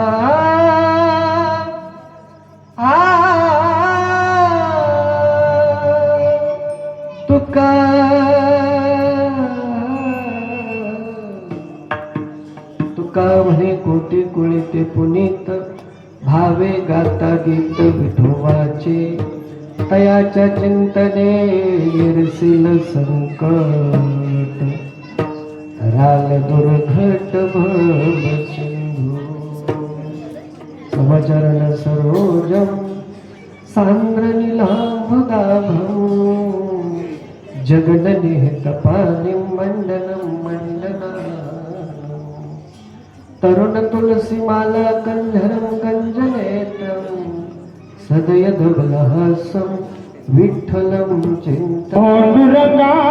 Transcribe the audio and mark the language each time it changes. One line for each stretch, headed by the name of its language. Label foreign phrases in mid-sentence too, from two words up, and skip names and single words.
Marathi: तुका तुका म्हणे कोटी कुळीते पुनीत, भावे गाता गीत विठोबाचे, तयाच्या चिंतने निर्सिल संकट, राल दुर्घट भवसिंधू,
Sanskrit: समचरण सरोजम सांद्र नीलांबुगाभं, जगन्निहित पाणिं मंडनं मंडनानं, तरुण तुलसी माला कंधरं कञ्जनेत्रं, सदयदबलहासं विठ्ठलं चिंतयामि।